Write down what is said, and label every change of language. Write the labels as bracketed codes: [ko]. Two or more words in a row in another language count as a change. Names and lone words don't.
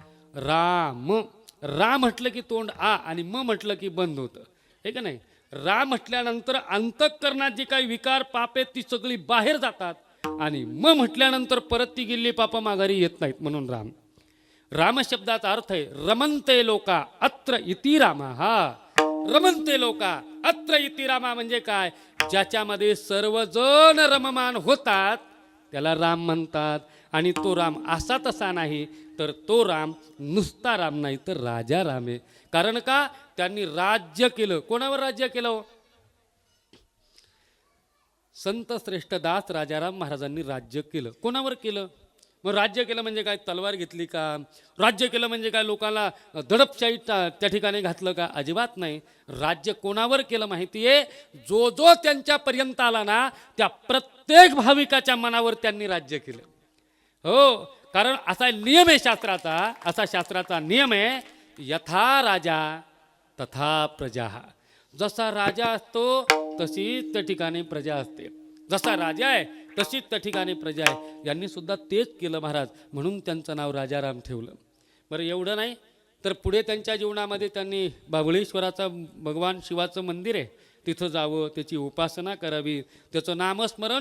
[mr] राम राम म्हटलं की तोंड आ आणि म म्हटलं की बंद होतं, हे का नाही? राम म्हटल्यानंतर अंतःकरणात जी काही विकार पाप आहेत ती सगळी बाहेर जातात आणि म म्हटल्यानंतर परत ती गेली पाप माघारी येत नाहीत. म्हणून राम. राम शब्दाचा अर्थ आहे [sa] रमन्ते लोका अत्र इति रामा. [mr] हा, [sa] रमन्ते लोका अत्र इति रामा [mr] म्हणजे काय? ज्याच्यामध्ये सर्वजण रममान होतात त्याला राम म्हणतात. आणि तो राम असा तसा नाही, तर तो राम नुसता राम नाही तर राजा राम आहे. कारण का? त्यांनी राज्य केलं. कोणावर राज्य केलं? संत श्रेष्ठ दास राजाराम महाराजांनी राज्य केलं. कोणावर केलं? मग राज्य केलं म्हणजे काय? तलवार घेतली का? राज्य केलं म्हणजे काय लोकांना दडपशाही त्या ठिकाणी घातलं का? अजिबात नाही. राज्य कोणावर केलं माहिती आहे? जो जो त्यांच्यापर्यंत आला ना त्या प्रत्येक भाविकाच्या मनावर त्यांनी राज्य केलं. हो, कारण असा नियम आहे शास्त्राचा, असा शास्त्राचा नियम आहे, [sa] यथा राजा तथा प्रजा. [mr] जसा राजा असतो तशीच त्या ठिकाणी प्रजा असते. जसा राजा आहे तशीच त्या ठिकाणी प्रजा आहे. यांनी सुद्धा तेच केलं महाराज, म्हणून त्यांचं नाव राजाराम ठेवलं. बरं, एवढं नाही तर पुढे त्यांच्या जीवनामध्ये त्यांनी बाभळेश्वराचं भगवान शिवाचं मंदिर आहे, तिथं जावं, त्याची उपासना करावी, त्याचं नामस्मरण.